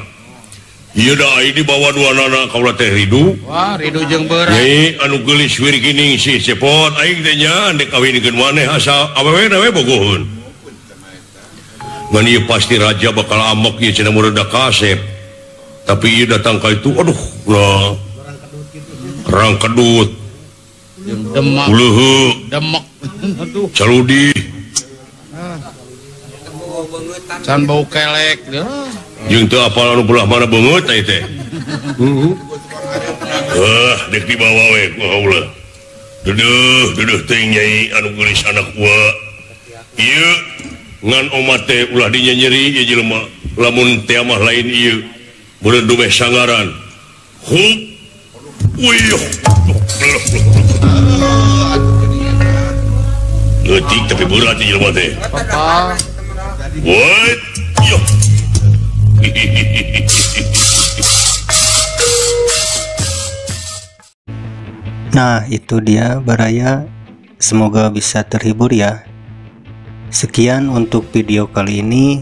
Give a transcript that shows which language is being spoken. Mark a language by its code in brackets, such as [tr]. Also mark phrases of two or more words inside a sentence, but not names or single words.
[su] Ieu da ai di bawah duanana kaula teh ridu. Wah, ridu jeung beurang. Nyai anu geulis wir geuning si cepot aing teh nya dek kawinkeun maneh asa awewe we bogoheun. Ngan ieu pasti raja bakal amok ieu cenah meuredak kasep. Tapi ieu datang ka itu aduh lah. Rang kedut. Demak. Uleuh. Demek. Aduh. Caludi. Can bau kelek. Jeung teu apal anu belah mana beungeut ai teh. Dek dibawa we ku kaula. Duduh teuing Nyai anu geulis anak ua. Ieu ngan omat teh ulah dinya nyeri ieu jelema. Lamun teh mah lain ieu. Beureun dumeh sangaran. Hup. Wih. Leutik tapi berat ieu jelema teh. Apa? [en] What? Yo. [id] Nah, itu dia Baraya. Semoga bisa terhibur ya. Sekian untuk video kali ini.